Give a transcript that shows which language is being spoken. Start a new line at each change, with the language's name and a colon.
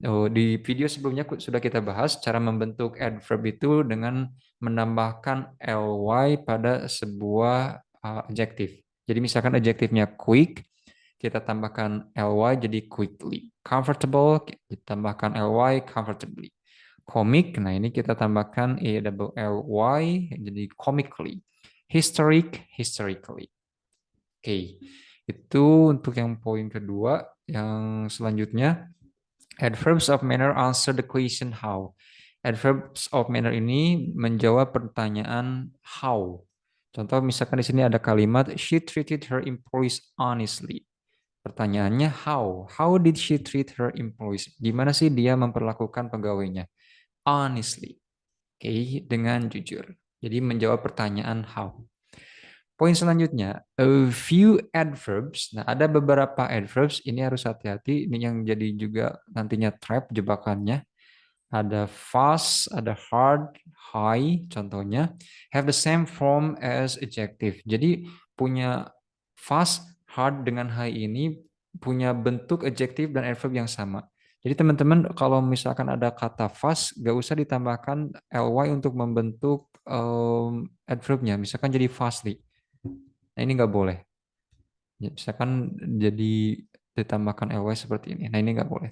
Indonesian: Di video sebelumnya sudah kita bahas cara membentuk adverb itu dengan menambahkan ly pada sebuah adjektif. Jadi misalkan adjektifnya quick, kita tambahkan ly jadi quickly. Comfortable, kita tambahkan ly comfortably. Comic, nah ini kita tambahkan ly jadi comically. Historic, historically. Oke, itu untuk yang poin kedua. Yang selanjutnya,
English: adverbs of manner answer the question how.
Indonesian: Adverbs of manner ini menjawab pertanyaan how. Contoh misalkan di sini ada kalimat
English: she treated her employees honestly.
Indonesian: Pertanyaannya
English: how? How did she treat her employees?
Indonesian: Gimana sih dia memperlakukan pegawainya? Honestly. Oke, dengan jujur. Jadi menjawab pertanyaan how. Poin selanjutnya, a few adverbs. Nah, ada beberapa adverbs, ini harus hati-hati, ini yang jadi juga nantinya trap, jebakannya. Ada fast, ada hard, high, contohnya.
English: Have the same form as adjective.
Indonesian: Jadi punya fast, hard, dengan high ini punya bentuk adjective dan adverb yang sama. Jadi teman-teman kalau misalkan ada kata fast, gak usah ditambahkan ly untuk membentuk adverbnya. Misalkan jadi fastly. Nah, ini nggak boleh. Ya, misalkan jadi ditambahkan ly seperti ini. Nah, ini nggak boleh.